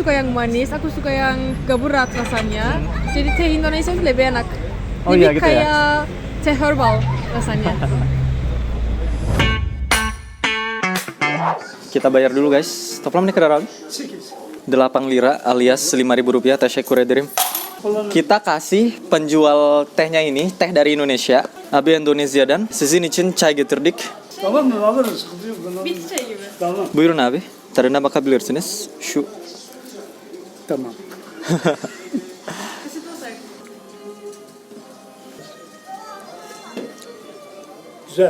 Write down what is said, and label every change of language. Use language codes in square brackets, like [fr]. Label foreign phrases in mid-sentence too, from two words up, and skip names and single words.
[id] suka yang manis, aku suka yang gak berat rasanya. Jadi teh Indonesia itu lebih enak. Oh Lebih iya gitu ya? kayak teh herbal rasanya. Kita bayar dulu guys. Toplam nih ke 8 lira alias 5.000 rupiah. [tr] Teşekkür ederim. [id] Kita kasih penjual tehnya ini, teh dari Indonesia, [tr] Abi Indonesia'dan. Sizin için çay getirdik. Tamam mı? Alırız. Sıkıntı yok. Ben alırım. Bitti şey gibi. Tamam. Buyurun abi. Tadına bakabilirsiniz. Şu Tamam. Güzel.